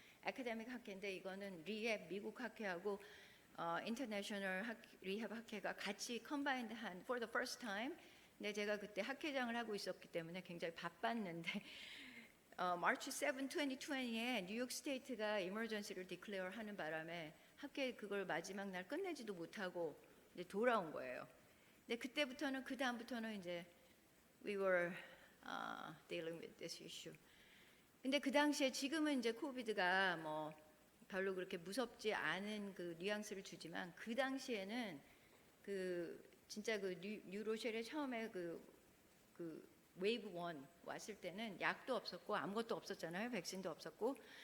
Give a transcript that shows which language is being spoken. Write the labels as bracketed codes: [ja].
[ko] 아카데믹 학회인데 이거는 리헵 미국 학회하고 인터내셔널 리헵 학회가 같이 컴바인드한 for the first time. 근데 제가 그때 학회장을 하고 있었기 때문에 굉장히 바빴는데 March 7, 2020에 뉴욕 스테이트가 이머전시를 디클레어 하는 바람에 학회 그걸 마지막 날 끝내지도 못하고 이제 돌아온 거예요. 근데 그때부터는 그 다음부터는 이제 [en] we were dealing with this issue. [ko] 근데 그 당시에 지금은 이제 코비드가 뭐 별로 그렇게 무섭지 않은 그 뉘앙스를 주지만 그 당시에는 그 진짜 그 뉴로쉘에 처음에 그 웨이브 1 왔을 때는 약도 없었고 아무것도 없었잖아요. 백신도 없었고.